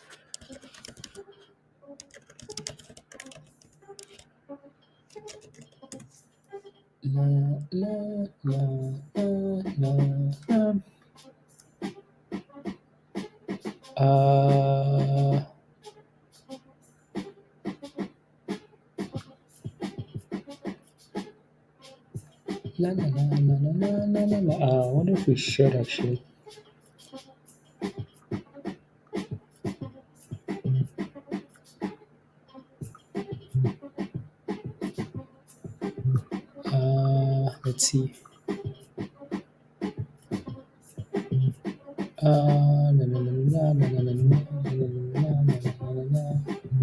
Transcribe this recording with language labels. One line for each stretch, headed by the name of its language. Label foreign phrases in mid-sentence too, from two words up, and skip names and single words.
English: La, la, la, la, la. Uh, la, la, la, la, la, la, la, la. I wonder if we should actually. Let's see. La, la, la, la, la, la, la, la, la, la, la, la, la.